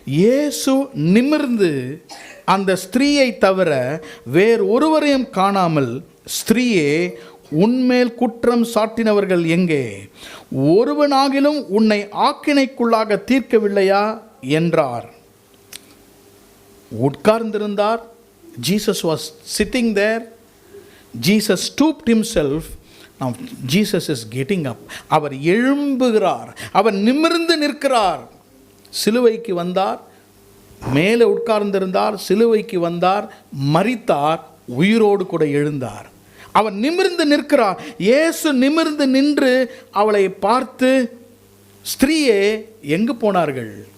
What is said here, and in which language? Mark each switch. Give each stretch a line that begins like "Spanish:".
Tamil: இயேசு நிமிர்ந்து அந்த ஸ்திரீயை தவிர வேறு ஒருவரையும் காணாமல், ஸ்திரீயே, உன்மேல் குற்றம் சாட்டினவர்கள் எங்கே? ஒருவனாகிலும் உன்னை ஆக்கினைக்குள்ளாக தீர்க்கவில்லையா என்றார். உட்கார்ந்திருந்தார்.
English: Jesus was sitting there. Jesus stooped himself. Now Jesus is getting up.
Tamil: அவர் எழும்புகிறார், அவர் நிமிர்ந்து நிற்கிறார். சிலுவைக்கு வந்தார், மேலே உட்கார்ந்திருந்தார், சிலுவைக்கு வந்தார், மரித்தார், உயிரோடு கூட எழுந்தார். அவர் நிமிர்ந்து நிற்கிறார். இயேசு நிமிர்ந்து நின்று அவளை பார்த்து, ஸ்திரீயே, எங்கு போனார்கள்?